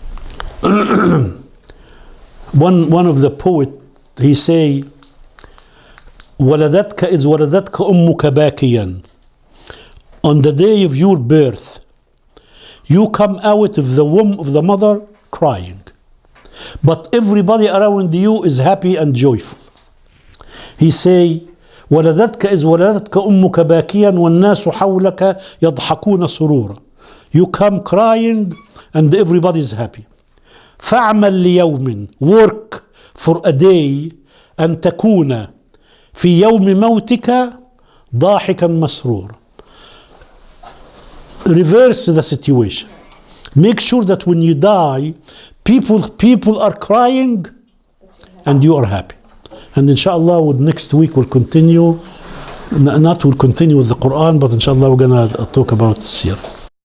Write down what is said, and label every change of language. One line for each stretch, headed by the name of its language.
English: one of the poet, he say
Arabic: ولدتك إذ ولدتك أمك باكيا.
English: On the day of your birth, you come out of the womb of the mother crying, but everybody around you is happy and joyful. He say
Arabic: ولدتك إذ ولدتك أمك باكيا والناس حولك يضحكون سرورا.
English: You come crying and everybody is happy.
Arabic: فاعمل ليوم,
English: work for a day,
Arabic: أن تكون في يوم موتك ضاحكا مسرورا.
English: Reverse the situation. Make sure that when you die, people are crying and you are happy. And inshallah, next week we'll continue. We'll continue with the Quran, but inshallah we're gonna talk about Tafseer.